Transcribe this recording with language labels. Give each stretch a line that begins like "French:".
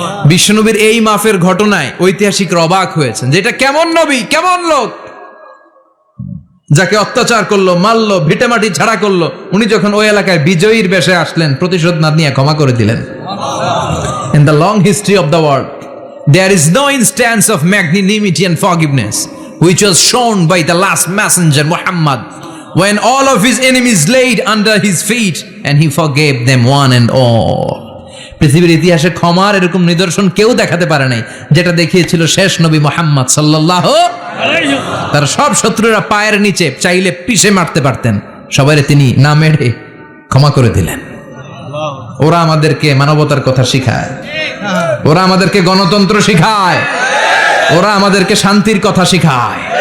Bangla: বিশ্বনবীর এই মাফের ঘটনায় ঐতিহাসিকরা অবাক হয়েছেন, যেটা কেমন নবী, কেমন লোক, যাকে অত্যাচার করলো, মারলো, ভিটেমাটি ছাড়া করলো, উনি যখন ওই এলাকায় বিজয়ীর বেশে আসলেন, প্রতিশোধ না নিয়ে ক্ষমা করে দিলেন।
English: In the long history of the world There is no instance of magnanimity and forgiveness which was shown by the last messenger Muhammad when all of his enemies laid under his feet and he forgave them one and all.
Bangla: পৃথিবীর ইতিহাসে ক্ষমার এরকম নিদর্শন কেউ দেখাতে পারে নাই যেটা দেখিয়েছিল শেষ নবী মুহাম্মদ সাল্লাল্লাহু আলাইহি ওয়াসাল্লাম। তার সব শত্রুরা পায়ের নিচে চাইলে পিষে মারতে পারতেন, সবাইরে তিনি না মেরে ক্ষমা করে দিলেন। ওরা আমাদেরকে মানবতার কথা শিখায়, ওরা আমাদেরকে গণতন্ত্র শিখায়, ওরা আমাদেরকে শান্তির কথা শিখায়।